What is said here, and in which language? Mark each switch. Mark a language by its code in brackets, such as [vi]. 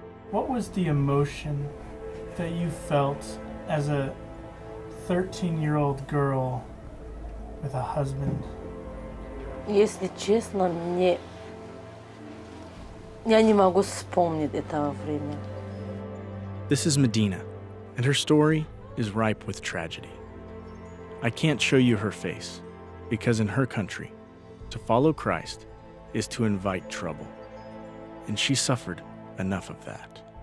[en] What was the emotion that you felt as a 13-year-old girl with a husband? [ru] Если честно, я не могу вспомнить этого времени. [en] This is Medina, and her story is ripe with tragedy. I can't show you her face, because in her country, to follow Christ is to invite trouble, and she suffered enough of that.